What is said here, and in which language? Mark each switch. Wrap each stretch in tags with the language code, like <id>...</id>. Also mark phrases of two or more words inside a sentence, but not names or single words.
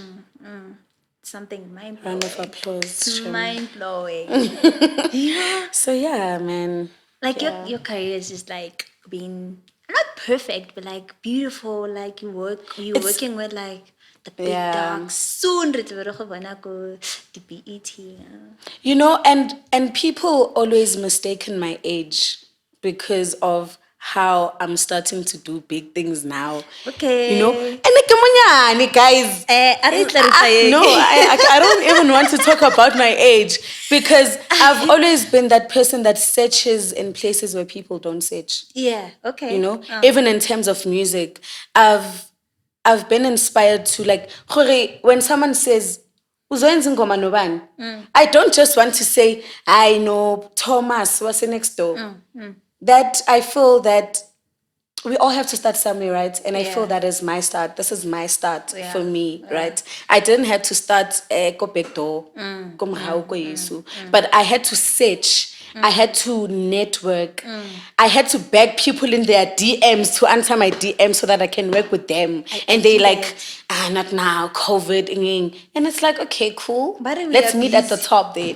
<en>Something mind round of blowing. applause. It's Shem. mind blowing. Yeah. So yeah, man. Like Yeah. your career is just like being not perfect, but like beautiful. Like you're It's working with like the big yeah.</en> <tn>dogs. Soon re tla be re go bona ko the BET.</tn> <en>And people always mistaken my age because of how I'm starting to do big things now. Okay. And like, guys.</en> <tn>A re tla re tla</tn> <en>No,</en> <tn>yeng.</tn> <en>I don't even want to talk about my age because I've always been that person that searches in places where people don't search. Yeah, okay. Even in terms of music, I've been inspired to like gore, when someone says</en> <zu>"Uzoyenza ingoma nobani?"</zu> <en>I don't just want to say I know Thomas was next door. That I feel that we all have to start somewhere, right? And I feel Yeah. that is my start. This is my start for Yeah, me, yeah. right? I didn't have to start ko back door,</en> <tn>ko morao ko Yesu.</tn> <en>But I had to search. I had to network. I had to beg people in their DMs to answer my DMs so that I can work with them. And they do like, that. not now, COVID. And it's like, okay, cool. But we Let's are meet at the busy. top then.</en>